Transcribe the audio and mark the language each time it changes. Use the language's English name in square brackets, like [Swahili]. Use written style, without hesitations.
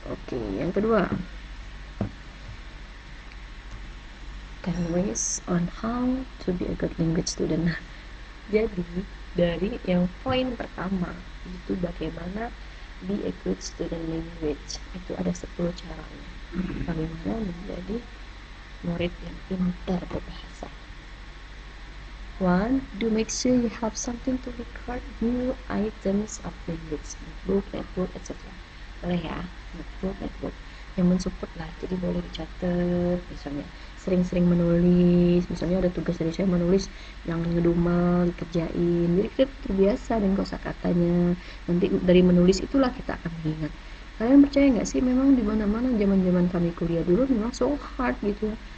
[Indonesian] Oke, yang kedua, [English] 10 ways on how to be a good language student. [Indonesian] Jadi dari yang poin pertama itu bagaimana [English] be a good student language, [Indonesian] itu ada 10 caranya bagaimana menjadi murid yang pintar berbahasa. 1. [English] Do make sure you have something to record new items of language, notebook, etc. [Indonesian] Boleh ya, notebook yang mensupport lah, jadi boleh dicatat. Misalnya sering-sering menulis, misalnya ada tugas dari saya menulis yang ngedumel dikerjain, jadi kita terbiasa dengan kosakatanya. Nanti dari menulis itulah kita akan mengingat. Kalian percaya nggak sih, memang di mana-mana zaman kami kuliah dulu memang [English] so hard [Indonesian] gitu ya.